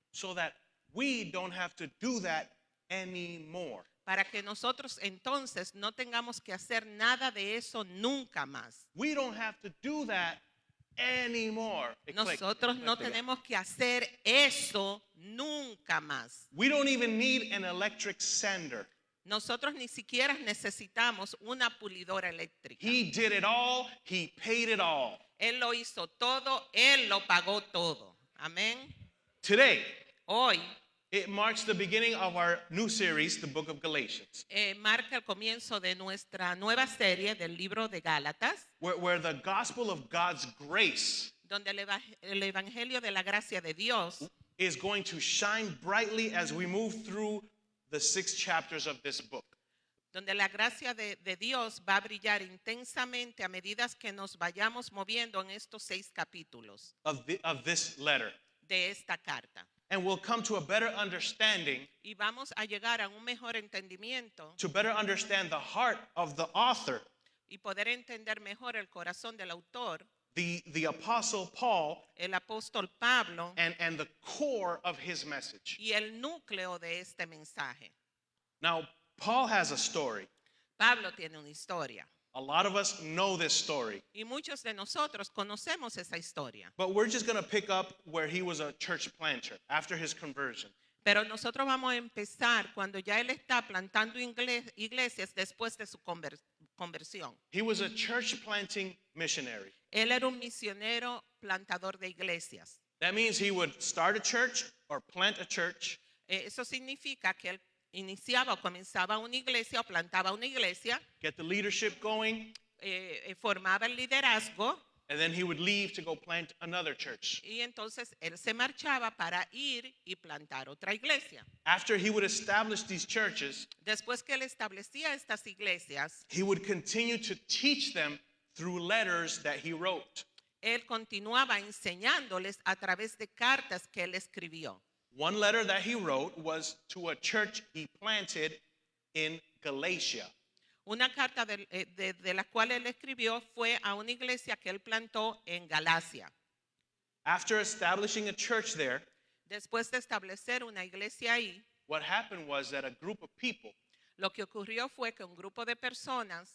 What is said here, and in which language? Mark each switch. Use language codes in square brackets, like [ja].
[en] So that we don't have to do that anymore. [es] Para que nosotros entonces no tengamos que hacer nada de eso nunca más. [en] We don't have to do that anymore. [es] Nosotros no tenemos que hacer eso nunca más. [en] We don't even need an electric sander. [es] Nosotros ni siquiera necesitamos una pulidora eléctrica. [en] He did it all. He paid it all. [es] Él lo hizo todo, Él lo pagó todo. Amén. [en] Today, [es] Hoy [en] it marks the beginning of our new series, the book of Galatians, [es] marca el comienzo de nuestra nueva serie del libro de Gálatas, [en] where the gospel of God's grace [es] donde el evangelio de la gracia de Dios [en] is going to shine brightly as we move through the 6 chapters of this book. [es] donde la gracia de Dios va a brillar intensamente a medida que nos vayamos moviendo en estos 6 capítulos [en] Of this letter. [es] de esta carta. [en] And we'll come to a better understanding, [es] Y vamos a llegar a un mejor entendimiento [en] to better understand the heart of the author [es] y poder entender mejor el corazón del autor [en] the Apostle Paul [es] el apóstol Pablo [en] and the core of his message. [es] y el núcleo de este mensaje. [en] Now, Paul has a story. [es] Pablo tiene una historia [en] A lot of us know this story, [es] y muchos de nosotros conocemos esa historia. [en] but we're just going to pick up where he was a church planter after his conversion. [es] Pero nosotros vamos a empezar cuando ya él está plantando iglesias después de su conversión. [en] He was a church planting missionary. [es] Él era un misionero plantador de iglesias. [en] That means he would start a church or plant a church, [es] Eso significa que él iniciaba o comenzaba una iglesia o plantaba una iglesia, [en] get the leadership going, [es] formaba el liderazgo [en] and then he would leave to go plant another church. [es] y entonces él se marchaba para ir y plantar otra iglesia. [en] After he would establish these churches, [es] Después que él establecía estas iglesias, [en] he would continue to teach them through letters that he wrote. [es] él continuaba enseñándoles a través de cartas que él escribió. [en] One letter that he wrote was to a church he planted in Galatia. [es] Una carta de la cual él escribió fue a una iglesia que él plantó en Galacia. [en] After establishing a church there, [es] Después de establecer una iglesia ahí, [en] what happened was that a group of people, [es] lo que ocurrió fue que un grupo de personas